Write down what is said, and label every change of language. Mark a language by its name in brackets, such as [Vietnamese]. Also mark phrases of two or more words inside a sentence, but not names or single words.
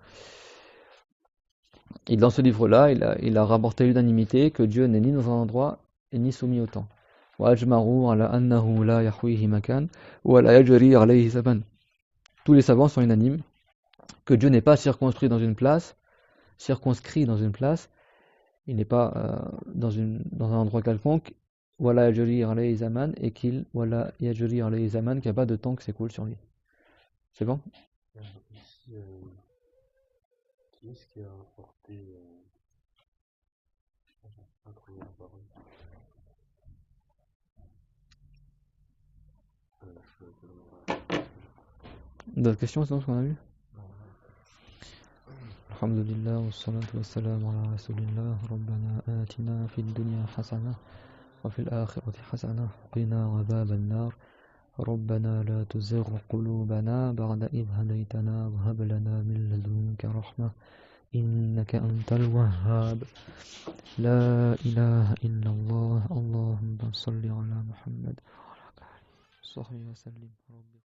[French] Et dans ce livre-là, il a rapporté l'unanimité que Dieu n'est ni dans un endroit et ni soumis au temps. Tous les savants sont unanimes que Dieu n'est pas circonscrit dans une place, il n'est pas dans un endroit quelconque [Arabic] ولا يجري عليه زمان [French] et qu'il [Arabic] ولا يجري عليه زمان [French] qu'il n'y a pas de temps qui s'écoule sur lui. C'est bon? Ici, qui est-ce qui a apporté la première parole? D'autres questions sinon ce qu'on a vu? [Arabic] الحمد لله والصلاة والسلام على رسول الله ربنا آتنا في الدنيا حسنة وفي الآخرة حسنة وقنا عذاب النار ربنا لا تزغ قلوبنا بعد إذ هديتنا وهب لنا من لدنك رحمة إنك أنت الوهاب لا إله إلا الله اللهم صل على محمد وعلى آله وصحبه وسلم